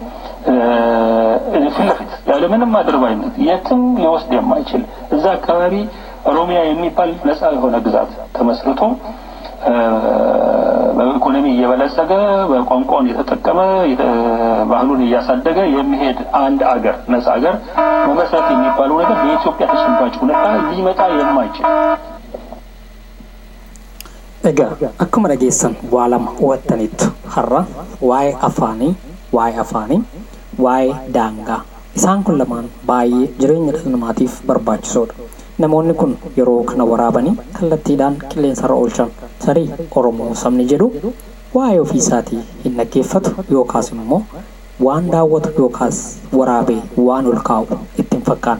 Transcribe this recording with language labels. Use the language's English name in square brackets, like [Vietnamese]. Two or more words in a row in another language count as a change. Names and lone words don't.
[Amharic] ፍለፊት ያለ ምንም አድርባይነት የትም ሊወስድ የማይችል እዛ አካባቢ ኦሮሚያ የሚባል ነፃ የሆነ ግዛት ተመስርቶ በኢኮኖሚ እየበለጸገ በቋንቋውን እየተጠቀመ ባህሉን እያሳደገ የሚሄድ አንድ አገር ነፃ አገር መመስረት የሚባለው ነገር በኢትዮጵያ ተጨባጭ ሁኔታ ሊመጣ የማይችል [Oromo] Egaa akkuma dhageessan waa lama hubattaniittu har'a waa'ee afaanii waa'ee daangaa isaan kun lamaan baay'ee jireenya dhala namaatiif barbaachisoodha. Namoonni kun yeroo kana waraabanii kallattiidhaan qilleensarra oolchan tarii Oromoo sabni jedhu waa'ee ofiisaatii hin dhaggeeffatu yookaas immoo waan daawwatu yookaas waraabee waan ol kaa'u ittiin fakkaata.